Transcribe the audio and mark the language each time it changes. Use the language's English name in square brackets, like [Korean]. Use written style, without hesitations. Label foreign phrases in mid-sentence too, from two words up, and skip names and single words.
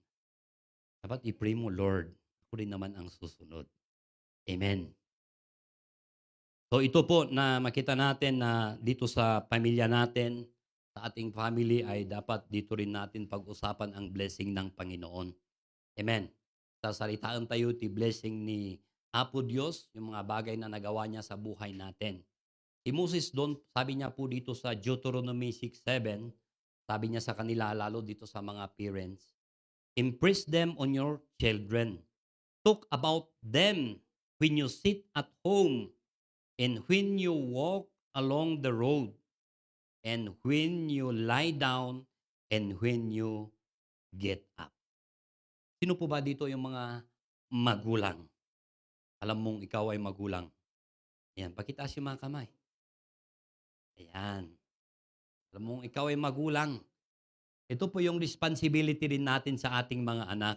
[Filipino] Dapat i-pray mo, Lord, ako rin naman ang susunod. Amen. So ito po na makita natin na dito sa pamilya natin, sa ating family ay dapat dito rin natin pag-usapan ang blessing ng Panginoon. Amen. [Iloko] Sasalitaan tayo ti blessing ni Apo Diyos, [Filipino] yung mga bagay na nagawa niya sa buhay natin. Si Moses doon, sabi niya po dito sa Deuteronomy 6:7, sabi niya sa kanila, lalo dito sa mga parents, [English] impress them on your children. Talk about them when you sit at home and when you walk along the road and when you lie down and when you get up. [Filipino] Sino po ba dito yung mga magulang? Alam mong ikaw ay magulang. Ayan, pakitaas yung mga kamay. Ayan. Alam mong ikaw ay magulang. Ito po yung responsibility rin natin sa ating mga anak.